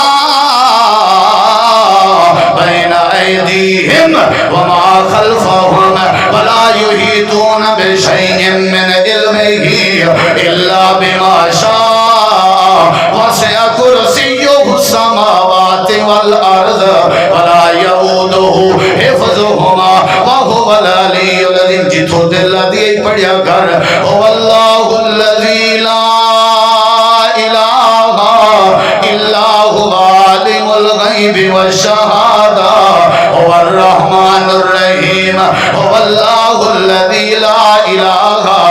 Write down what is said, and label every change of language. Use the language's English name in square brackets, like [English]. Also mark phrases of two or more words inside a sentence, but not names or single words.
[Arabic] بين أيديهم وما خلفهم ولا يحيطون بشيء من علمه إلا بما شاء وسع كرسيه السماوات والأرض ولا يؤوده حفظهما وهو العلي العظيم. [Punjabi] جتو دل دی پڑھیا کر [Arabic] هو الله الذي لا إله إلا هو عالم الغيب والشهادة هو الرحمن الرحيم هو الله الذي لا إله